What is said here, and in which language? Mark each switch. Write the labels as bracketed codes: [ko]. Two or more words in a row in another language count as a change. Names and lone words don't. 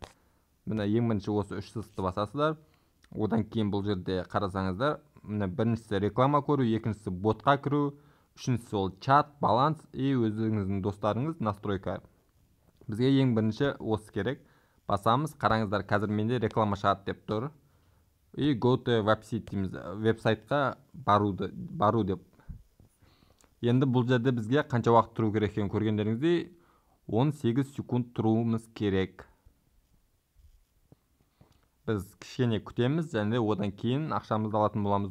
[kk] Міне ең бірінші осы 3 сызықты басасыздар. Одан кейін бұл жерде қарасаңыздар, міне біріншісі реклама көру, екіншісі ботқа кіру, үшіншісі ол чат, баланс и өзіңіздің достарыңыз настройка. Бізге ең бірінші осы керек. Басамыз, қараңыздар, қазір менде реклама шығады деп тұр. И [en] go to website [kk] дейміз, веб-сайтқа бару деп. Енді бұл жерде бізге қанша уақыт тұру керек екенін көргендеріңіздей 18 секунд тұруымыз керек. Біз кішкене күтеміз, және одан кейін ақшамызды алатын боламыз.